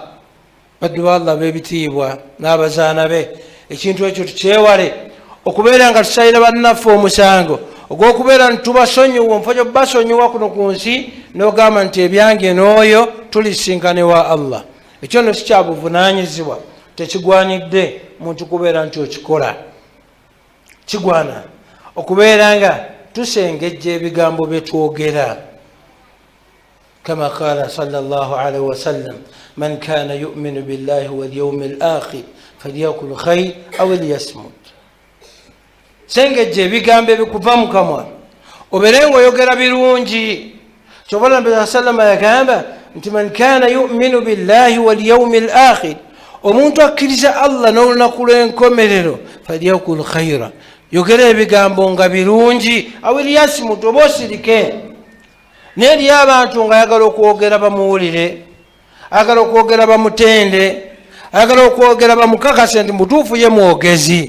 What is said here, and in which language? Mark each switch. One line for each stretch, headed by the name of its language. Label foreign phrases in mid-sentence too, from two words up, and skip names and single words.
Ganda: Baddu ba Allah b'ebitiibwa n'abazaana be, ekintu ekyo tukyewale, okubeera nga tusalira bannaffe omusango ogw'okubeera nti tubasonyiwa mufo gyo basonyiwa kuno ku nsi n'ogamba nti ebyange n'oyo tulisinkane wa Allah. Ekyo no si kya buvunaanyizibwa, tekigwanidde muntu kubeera nti okikola. Kigwana okubeera nga tusengejja ebigambo bye twogera.
Arabic: كما قال صلى الله عليه وسلم من كان يؤمن بالله واليوم الآخر فليقل خير أو ليصمت.
Ganda: Sengejja ebigambo ebikuva mu kamwa obeere ng'oyogera birungi. Kyobala Nabi sallama yagamba nti
Arabic: من كان يؤمن بالله واليوم الآخر,
Ganda: omuntu akkiriza Allah n'olunaku lw'enkomerero,
Arabic: فليقل خيرا,
Ganda: yogera ebigambo nga birungi,
Arabic: أو ليصمت,
Ganda: oba osirike. N'eri abantu nga ayagala okwogera bamuwulire, ayagala okwogera bamutende, ayagala okwogera bamukakase nti mutuufu ye mwogezi.